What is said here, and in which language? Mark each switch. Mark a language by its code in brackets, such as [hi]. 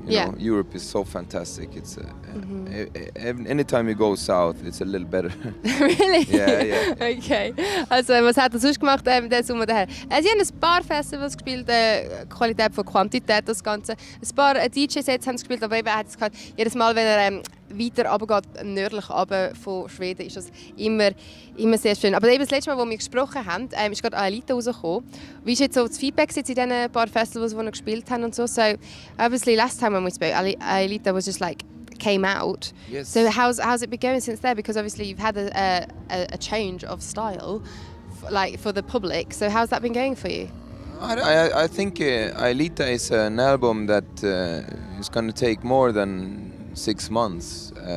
[en] You know, Europe is so fantastic. It's anytime you go south, it's a little better. Really? Yeah. [de] Okay. Also, was hat er sonst gemacht diesen Sommer daher? Sie haben ein paar Festivals gespielt, Qualität von Quantität, das Ganze. Ein paar DJ-Sets haben sie gespielt, aber eben, er hat es gehabt, jedes Mal, wenn er weiter runtergeht, nördlich runter von Schweden, ist das immer sehr schön. Aber eben das letzte Mal, als wir gesprochen haben, ist gerade Alle Interviews rausgekommen. Wie ist jetzt so das Feedback in diesen paar Festivals, die wir gespielt haben und so? [en] So, obviously, last time when we spoke, Alle was just like came out. Yes. So how's it been going since then? Because obviously you've had a change of style, like for the public. So how's that been going for you? I think Aelita is an album that is going to take more than 6 months.